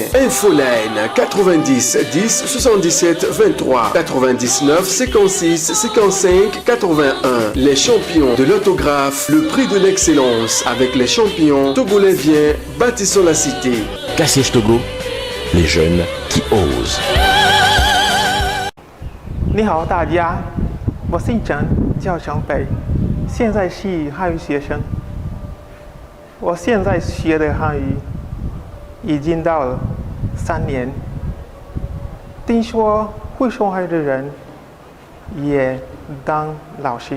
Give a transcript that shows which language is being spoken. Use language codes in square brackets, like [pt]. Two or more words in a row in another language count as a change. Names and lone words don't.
[fr] Infoline 90 10 77 23 99 56 55 81. Les champions de l'autographe, le prix de l'excellence avec les champions togolais viens, bâtissons la cité. Cassiège Togo, les jeunes qui osent. [zh] 你好，大家，我姓陈，叫陈北，现在是汉语学生。我现在学的汉语已经到了3年， 听说会说汉语的人也当老师。